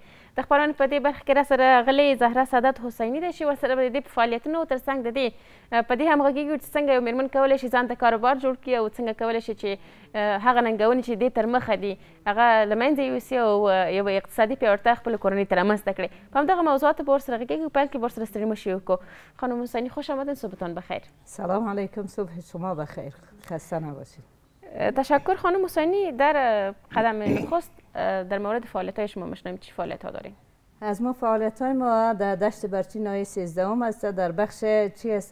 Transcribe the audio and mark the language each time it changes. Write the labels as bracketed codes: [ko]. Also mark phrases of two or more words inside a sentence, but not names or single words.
[ps] د خپرونې په دې برخه کې راسره غلې زهره سعادت حسیني ده چې ورسره به د دې په فعالیتونو تر څنګ د دې په دې هم غږېږو چې څنګه یو مېرمن کولی شي ځان ته کاروبار جوړ کړي او څنګه کولی شي چې هغه ننګونې چې دې تر مخه دي هغه له منځه یوسي او یوه اقتصادي پیاوړتیا خپلو کورنۍ ته رامنځته کړي. په همدغه موضوعاتو به ورسره غږېږو. پیل کې به ورسره ستړي مه شئ وکړو. [fa] خانم حسینی خوش آمدین، صبحتان بخیر. [ar] سلام علیکم، [fa] صبح شما بخیر، خسته نباشید. تشکر خانم حسینی. در قدم نخست در مورد فعالیت‌های شما می‌شنویم چه فعالیت‌ها داریم؟ از ما فعالیت‌های ما در دشت برچی ناحیه 13 است، در بخش چی است؟